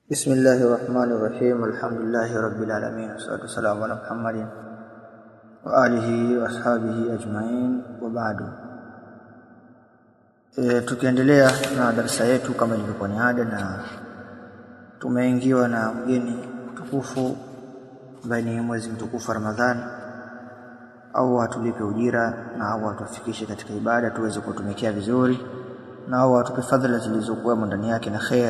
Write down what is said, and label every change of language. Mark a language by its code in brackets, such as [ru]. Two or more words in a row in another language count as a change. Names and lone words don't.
[ar] بسم الله الرحمن الرحيم الحمد لله رب العالمين. والصلاة والسلام على محمد وآله وأصحابه أجمعين وبعد. [sw] Tukiendelea na darasa yetu kama ilivyokuwa ni ada, na tumeingiwa na mgeni mtukufu ambaye ni mwezi mtukufu Ramadhani. au atulipe ujira na au atufikishe katika ibada tuweze kutumikia vizuri, na au atupe fadhila zilizokuwa ndani yake na khair.